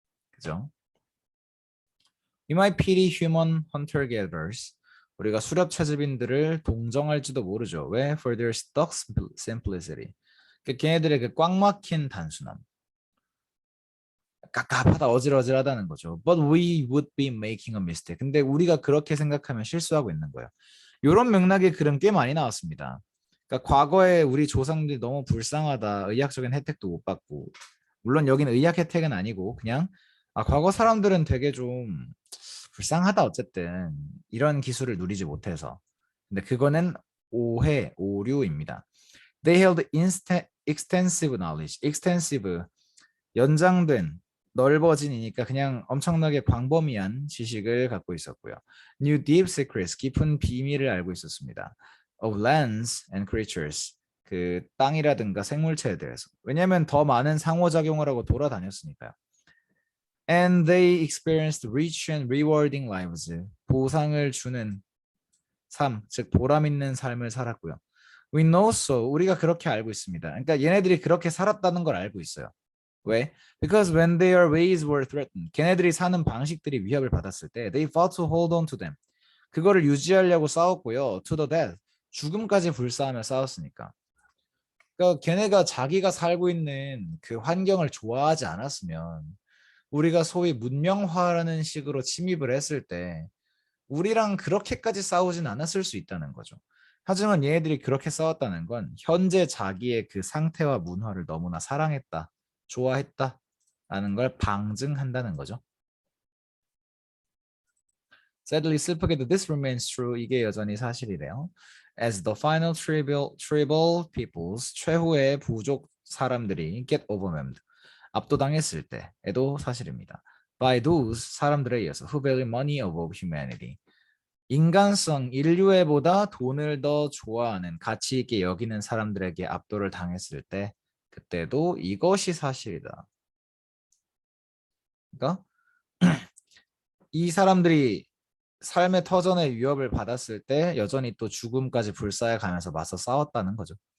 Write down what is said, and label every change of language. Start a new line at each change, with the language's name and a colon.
Korean: 그죠?
English: We might pity human hunter-gatherers.
Korean: 우리가 수렵 채집인들을 동정할지도 모르죠. 왜?
English: For their stuck simplicity.
Korean: 걔네들의 그 꽉 막힌 단순함. 깝깝하다 어질어질하다는 거죠.
English: But we would be making a mistake.
Korean: 근데 우리가 그렇게 생각하면 실수하고 있는 거예요. 이런 맥락의 글은 꽤 많이 나왔습니다. 그러니까 과거에 우리 조상들이 너무 불쌍하다. 의학적인 혜택도 못 받고. 물론 여기는 의학 혜택은 아니고 그냥 과거 사람들은 되게 좀 불쌍하다 어쨌든 이런 기술을 누리지 못해서. 근데 그거는 오해, 오류입니다.
English: They held extensive knowledge.
Korean: extensive 연장된 넓어진이니까 그냥 엄청나게 광범위한 지식을 갖고 있었고요. New deep secrets, 깊은 비밀을 알고 있었습니다. Of lands and creatures, 그 땅이라든가 생물체에 대해서. 왜냐하면 더 많은 상호작용을 하고 돌아다녔으니까요. And they experienced rich and rewarding lives, 보상을 주는 삶, 즉 보람 있는 삶을 살았고요. We know so, 우리가 그렇게 알고 있습니다. 그러니까 얘네들이 그렇게 살았다는 걸 알고 있어요. 왜?
English: Because when their ways were threatened, 걔네들이 사는 방식들이 위협을 받았을 때, they fought to hold on to them.
Korean: 그거를 유지하려고 싸웠고요. To the death, 죽음까지 불사하며 싸웠으니까. 그러니까 걔네가 자기가 살고 있는 그 환경을 좋아하지 않았으면 우리가 소위 문명화라는 식으로 침입을 했을 때 우리랑 그렇게까지 싸우진 않았을 수 있다는 거죠. 하지만 얘네들이 그렇게 싸웠다는 건 현재 자기의 그 상태와 문화를 너무나 사랑했다. 좋아했다라는 걸 방증한다는 거죠.
English: Sadly, 슬프게도 this remains true.
Korean: 이게 여전히 사실이래요.
English: As the final tribal peoples, 최후의 부족 사람들이 get overwhelmed, 압도당했을 때에도 사실입니다. By those 사람들에 의해서 who value money above humanity.
Korean: 인간성, 인류애보다 돈을 더 좋아하는, 가치 있게 여기는 사람들에게 압도를 당했을 때 그때도 이것이 사실이다. 그러니까 이 사람들이 삶의 터전의 위협을 받았을 때 여전히 또 죽음까지 불사해 가면서 맞서 싸웠다는 거죠.